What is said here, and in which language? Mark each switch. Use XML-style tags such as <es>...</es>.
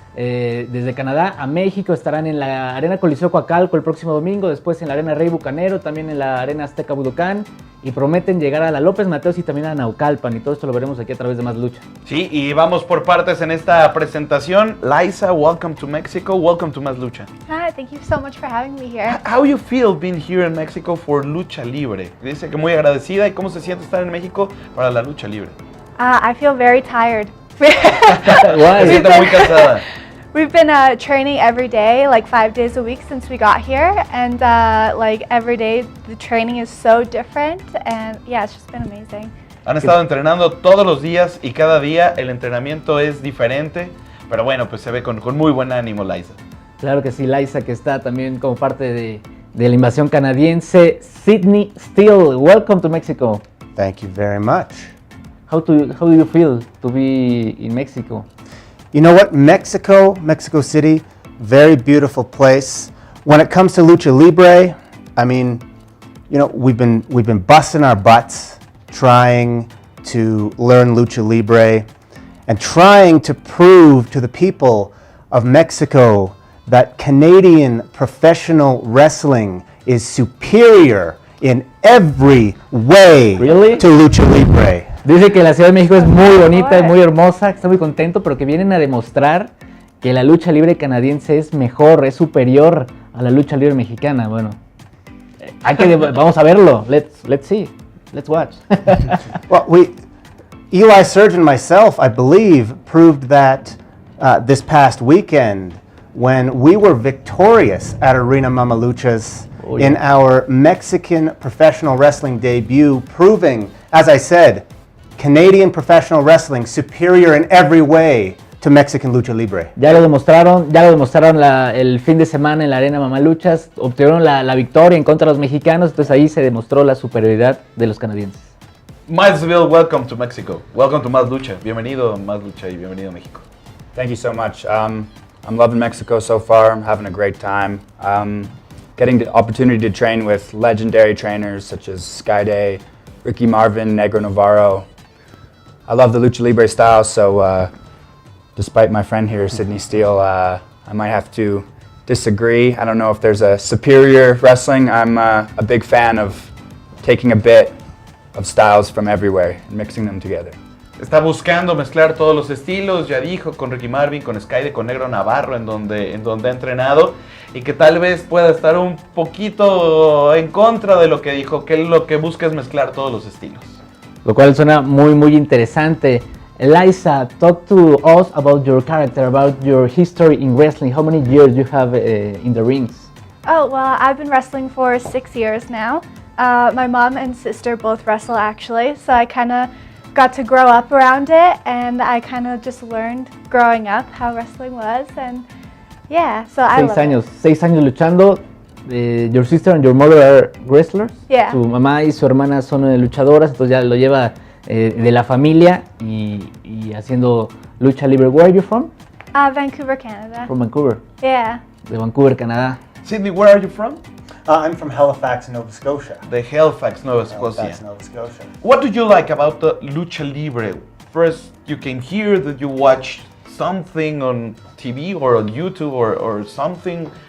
<es>Desde Canadá a México estarán en la Arena Coliseo Coacalco el próximo domingo, después en la Arena Rey Bucanero, también en la Arena Azteca Budocán, y prometen llegar a la López Mateos y también a Naucalpan, y todo esto lo veremos aquí a través de Más Lucha. Sí, y vamos por partes en esta presentación.</es> <en>Liza, welcome to Mexico, welcome to Más Lucha. Hi, thank you so much for having me here. How you feel being here in Mexico for Lucha Libre?</en> <es>Dice que muy agradecida. ¿Y cómo se siente estar en México para la Lucha Libre?</es> <en>I feel very tired.</en> <es>Se siente muy cansada.</es> <en>We've been training every day, like 5 days a week since we got here, and like every day the training is so different, and yeah, it's just been amazing.</en> <es>Han estado entrenando todos los días y cada día el entrenamiento es diferente, pero bueno, pues se ve con muy buen ánimo, Liza. Claro que sí, Liza, que está también como parte de la invasión canadiense.</es> <en>Sydney Steele, welcome to Mexico. Thank you very much. How do you feel to be in Mexico? You know what? Mexico City, very beautiful place. When it comes to Lucha Libre, I mean, you know, we've been busting our butts trying to learn Lucha Libre and trying to prove to the people of Mexico that Canadian professional wrestling is superior in every way Really? to Lucha Libre.</en> <es>Dice que la Ciudad de México es muy bonita, es muy hermosa, está muy contento, pero que vienen a demostrar que la lucha libre canadiense es mejor, es superior a la lucha libre mexicana. Bueno, vamos a verlo.</es> <en>Let's see. Let's watch. Well, Eli Surge and myself, I believe, proved that this past weekend when we were victorious at Arena Mamaluchas in our Mexican professional wrestling debut, proving, as I said, Canadian professional wrestling superior in every way to Mexican Lucha Libre.</en> <es>Ya lo demostraron el fin de semana en la Arena Mamaluchas, obtuvieron la victoria en contra de los mexicanos, entonces ahí se demostró la superioridad de los canadienses.</es> <en>Milesville, welcome to Mexico. Welcome to Más Lucha.</en> <es>Bienvenido Más Lucha y bienvenido a México.</es> <en>Thank you so much. I'm loving Mexico so far. I'm having a great time. Getting the opportunity to train with legendary trainers such as Skyday, Ricky Marvin, Negro Navarro. I love the Lucha Libre style, so despite my friend here, Sydney Steele, I might have to disagree. I don't know if there's a superior wrestling. I'm a big fan of taking a bit of styles from everywhere and mixing them together.</en> <es>Está buscando mezclar todos los estilos, ya dijo, con Ricky Marvin, con Skyde, con Negro Navarro, en donde ha entrenado, y que tal vez pueda estar un poquito en contra de lo que dijo, que lo que busca es mezclar todos los estilos. Lo cual suena muy interesante.</es> <en>Eliza, talk to us about your character, about your history in wrestling. How many years you have in the rings? Oh, well, I've been wrestling for 6 years now. My mom and sister both wrestle actually, so I kind of got to grow up around it, and I kind of just learned growing up how wrestling was, and yeah, so I love it.</en> <es>6 años luchando.</es> <en>Your sister and your mother are wrestlers. Yeah.</en> <es>Su mamá y su hermana son luchadoras, entonces ya lo lleva de la familia y haciendo lucha libre.</es> <en>Where are you from? Vancouver, Canada. From Vancouver. Yeah.</en> <es>De Vancouver, Canadá.</es> <en>Sydney, where are you from? I'm from Halifax, Nova Scotia.</en> <es>De Halifax, Nova Scotia. Halifax, Nova Scotia.</es> <en>What do you like about the Lucha Libre? First, you came here, that you watch something on TV or on YouTube or something.</en>